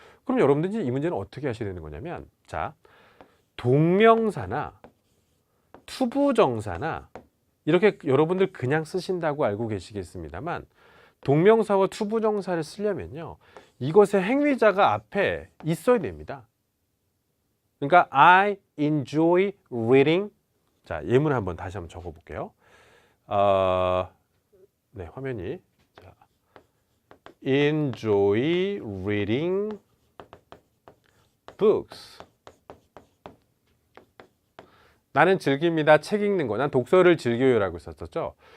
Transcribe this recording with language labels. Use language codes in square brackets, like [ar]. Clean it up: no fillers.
[ko] 그럼 여러분들이 이 문제는 어떻게 하셔야 되는 거냐면, 자, 동명사나 투부정사나 이렇게 여러분들 그냥 쓰신다고 알고 계시겠습니다만, 동명사와 투부정사를 쓰려면요, 이것의 행위자가 앞에 있어야 됩니다. [en] 그러니까 I enjoy reading. [ko] 자, 예문을 한번 다시 한번 적어 볼게요. 네, 화면이, 자, [en] enjoy reading books. [ko] 나는 즐깁니다. 책 읽는 거. 난 독서를 즐겨요라고 썼었죠.